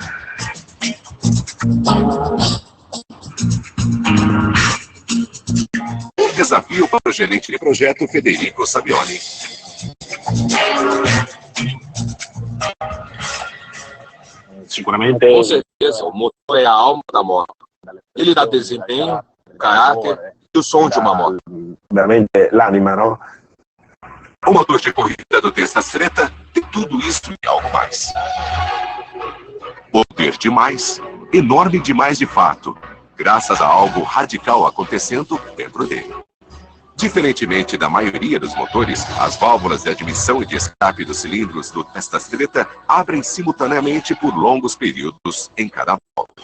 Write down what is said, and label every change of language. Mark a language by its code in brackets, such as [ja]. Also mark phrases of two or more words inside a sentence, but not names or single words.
[pt] Um desafio para o gerente de projeto Federico Savioni. Com certeza, o motor é a alma da moto. Ele dá desempenho, caráter e o som de uma moto. [it] Veramente l'anima, [pt] não? O motor de corrida do Testa Stretta tem tudo isso e algo mais. Poder demais, enorme demais de fato, graças a algo radical acontecendo dentro dele. Diferentemente da maioria dos motores, as válvulas de admissão e de escape dos cilindros do Testa Stretta abrem simultaneamente por longos períodos em cada válvula.